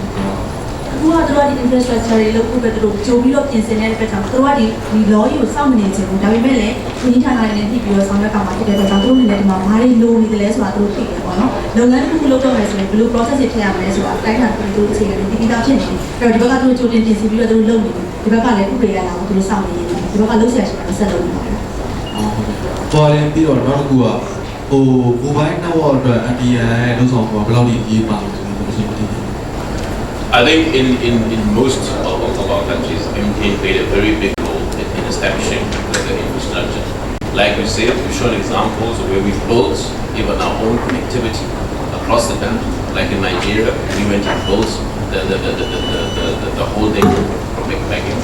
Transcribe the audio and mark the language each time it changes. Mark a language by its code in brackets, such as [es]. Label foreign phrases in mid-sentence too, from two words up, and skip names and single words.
[my] အခုကတော့ဒီ infrastructure တွေလို့ခုပဲသူတို့ကြိုပြီးတော့ပြင်ဆင်တဲ့အတွက်ကြောင့်သူတို့ကဒီ law ကိုစောင့်မနေချင်ဘူးဒါပေမဲ့လည်းဝန်ကြီးဌာနတွေနဲ့ပြီးပြီးတော့ဆောင်ရွက်ကမှာဖြစ်တဲ့အတွက်ကြောင့်သူတို့အနေနဲ့ဒီမှာဘာတွေလိုနေတယ်လဲဆိုတာသူတို့သိတယ်ပေါ့နော်လုပ်ငန်းတစ်ခုလုပ်တော့မယ်ဆိုရင်ဘယ်လို process တွေထည့်ရမလဲဆိုတာအတိုင်းအတာသူတို့အခြေအနေဒီသားဖြစ်နေတယ်အဲ့တော့ဒီဘက်ကသူတို့ကြိုတင်ပြင်ဆင်ပြီးတော့သူတို့လုပ်နေတယ်ဒီဘက်ကလည်းဥပဒေရလာကိုသူတို့စောင့်နေနေတယ်ဒီဘက်ကလုပ်ဆက်ရှိတာဆက်လုပ်နေပါတယ် ပေါ်ရင်ပြီးတော့နောက်တစ်ခုက [en] mobile network [my] အတွက် MTN လို့ဆောင်ဘယ်လောက်ကြီးရေးပါလဲကျွန်တော်သိတယ် [en] I think in most of our countries, MTN played a very big role in establishing the infrastructure. Like we said, we've shown examples of where we've built even our own connectivity across the country. Like in Nigeria, we went and built the whole thing from back in.